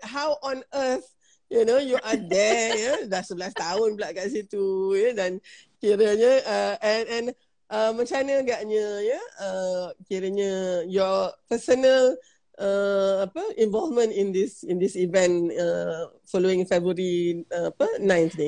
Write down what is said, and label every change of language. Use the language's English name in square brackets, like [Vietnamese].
[English] How on earth, you know, you are there, ya. [Malay] Dah 11 tahun pula kat situ, ya. Dan kiranya, macam mana agaknya, ya, kiranya [English] your personal involvement in this event following February 9th [Malay] ni.